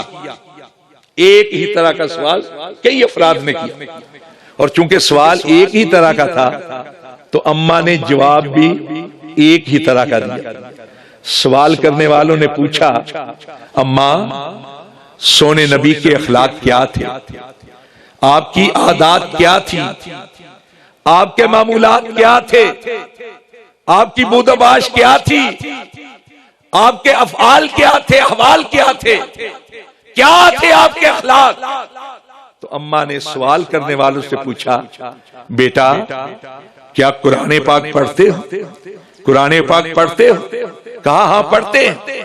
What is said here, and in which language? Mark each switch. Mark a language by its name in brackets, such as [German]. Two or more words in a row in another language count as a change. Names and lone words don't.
[Urdu] ایک ہی طرح کا سوال کئی افراد نے کیا، اور چونکہ سوال ایک ہی طرح کا تھا تو اماں نے جواب بھی ایک ہی طرح کا دیا. سوال کرنے والوں نے پوچھا اماں سونے نبی کے اخلاق کیا تھے، آپ کی عادات کیا تھی، آپ کے معمولات کیا تھے، آپ کی بود و باش کیا تھی، آپ کے افعال کیا تھے، احوال کیا تھے، کیا تھے آپ کے اخلاق. تو اماں نے سوال کرنے والوں سے پوچھا بیٹا کیا قرآن پاک پڑھتے ہو؟ قرآن پاک پڑھتے ہو؟ کہا ہاں پڑھتے ہیں.